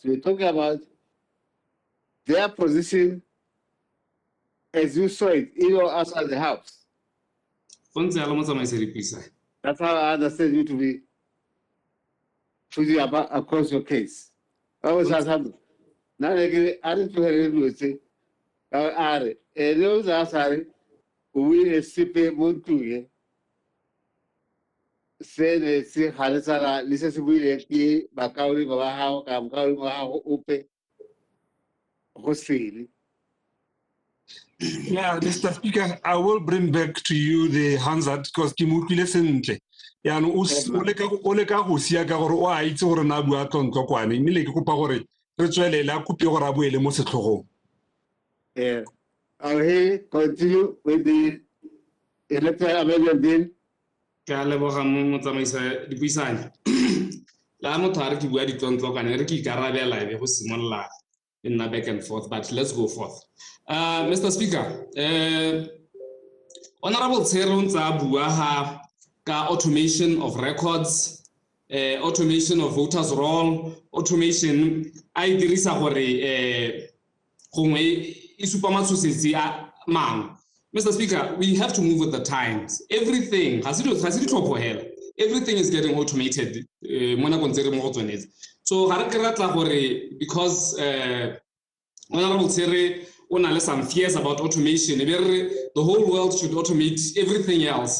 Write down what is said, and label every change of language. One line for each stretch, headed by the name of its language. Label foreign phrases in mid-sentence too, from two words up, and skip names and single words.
English: You're talking about their position as you saw it in or outside the House. That's how I understand you to be across your case.
Tswana: na le a re tlogele dilo tse a re le o tsa sare o ile sepe mo ntlong se ne se ga le tsala le se se buile ke bakauli ba gago ka mokauli wa gago ope go sele.
English: Yeah, Mr. Speaker, I will bring back to you the Hansard because
Tswana: ke mo utlwile sentle. Ya no o le ka go sia ka gore o a itse gore na bua tlontlo kwane mme le ke kopa gore re tswelele a kope gore a boele mo setlhogong.
English: Yeah. I'll continue with the electoral amendment bill.
Tswana: Ke a leboga mo tsamaisa dipuisano. La motho a re ke bua ditlontlo kana re ke ikarabela be go simolola
English: in back and forth, but let's go forth.
Tswana: Mr. Speaker, Honorable Tseron tsa bua ha ka
English: automation of records, automation of voters roll,
Tswana: automation I dirisa gore gongwe e supa matshosetsi a mang.
English: Mr. Speaker, we have to move with the times. Everything everything is getting automated. So because Honorable Tsere on some fears about automation, the whole world should automate everything else.